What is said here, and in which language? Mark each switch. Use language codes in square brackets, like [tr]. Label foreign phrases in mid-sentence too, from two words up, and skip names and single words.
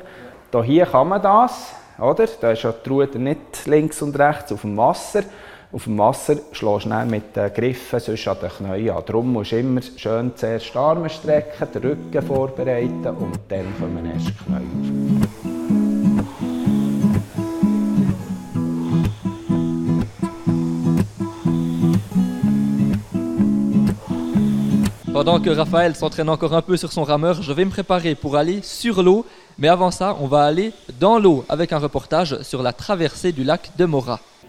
[de] Hier kann man das, oder? Da ist ja die Ruder nicht links und rechts auf dem Wasser. Auf dem Wasser schlägst du dann mit den Griffen sonst an den Knien an. Darum musst du immer schön zuerst die Arme strecken, den Rücken vorbereiten und dann kommen erst die Knie auf. [fr] Pendant que Raphaël s'entraîne encore un peu sur son rameur, je vais me préparer pour aller sur l'eau. Mais avant ça, on va aller dans l'eau avec un reportage sur la traversée du lac de Morat.